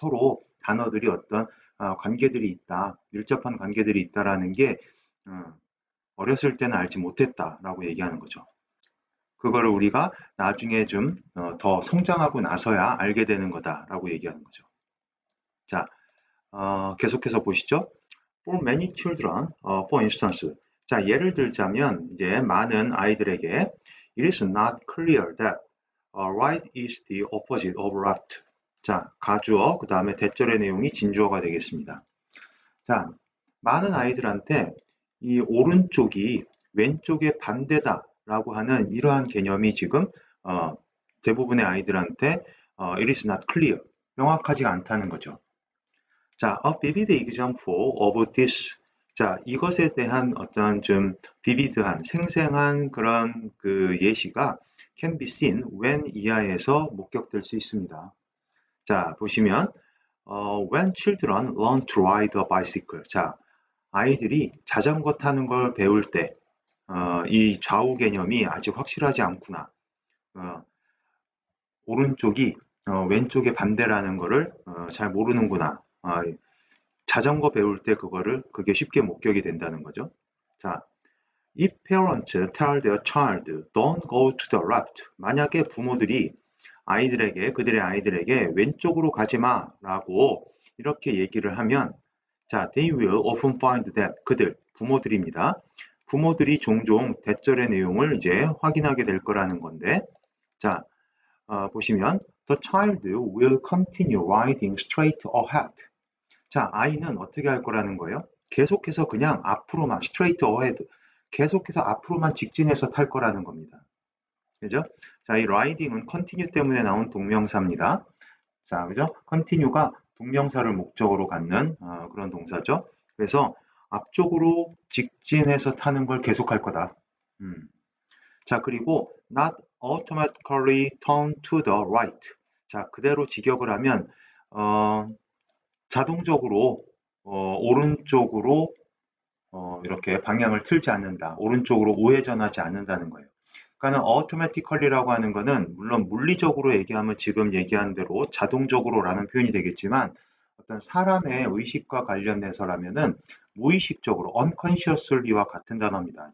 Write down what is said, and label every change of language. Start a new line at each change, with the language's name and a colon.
Korean: 서로 단어들이 어떤 관계들이 있다, 밀접한 관계들이 있다라는 게 어렸을 때는 알지 못했다라고 얘기하는 거죠. 그거를 우리가 나중에 좀 더 성장하고 나서야 알게 되는 거다라고 얘기하는 거죠. 자, 계속해서 보시죠.
English: For many children, for instance.
Korean: 자, 예를 들자면 이제 많은 아이들에게
English: It is not clear that right is the opposite of left.
Korean: 자, 가주어 그 다음에 대절의 내용이 진주어가 되겠습니다. 자, 많은 아이들한테 이 오른쪽이 왼쪽의 반대다라고 하는 이러한 개념이 지금 대부분의 아이들한테
English: it is not clear,
Korean: 명확하지가 않다는 거죠.
English: 자, a vivid example of this.
Korean: 자, 이것에 대한 어떤 좀 비비드한, 생생한 그런 그 예시가
English: can be seen when
Korean: 이하에서 목격될 수 있습니다.
English: 자, 보시면 when children learn to ride a bicycle.
Korean: 자, 아이들이 자전거 타는 걸 배울 때, 이 좌우 개념이 아직 확실하지 않구나. 오른쪽이 왼쪽의 반대라는 거를 잘 모르는구나. 자전거 배울 때 그게 쉽게 목격이 된다는 거죠.
English: 자, if parents tell their child don't go to the left.
Korean: 만약에 부모들이 그들의 아이들에게 왼쪽으로 가지 마라고 이렇게 얘기를 하면, 자,
English: they will often find that
Korean: 부모들입니다. 부모들이 종종 대절의 내용을 이제 확인하게 될 거라는 건데, 자, 보시면
English: the child will continue riding straight ahead.
Korean: 자, 아이는 어떻게 할 거라는 거예요? 계속해서 그냥 앞으로만
English: straight ahead,
Korean: 계속해서 앞으로만 직진해서 탈 거라는 겁니다. 그죠? 자, 이 riding은 continue 때문에 나온 동명사입니다. 자, 그죠? continue가 동명사를 목적으로 갖는 그런 동사죠. 그래서 앞쪽으로 직진해서 타는 걸 계속할 거다.
English: 자,
Korean: 그리고
English: not automatically turn to the right.
Korean: 자, 그대로 직역을 하면 자동적으로 오른쪽으로 이렇게 방향을 틀지 않는다. 오른쪽으로 우회전하지 않는다는 거예요. 그러니까 automatically라고 하는 거는 물론 물리적으로 얘기하면 지금 얘기한 대로 자동적으로라는 표현이 되겠지만, 어떤 사람의 의식과 관련해서라면은 무의식적으로 unconsciously와 같은 단어입니다.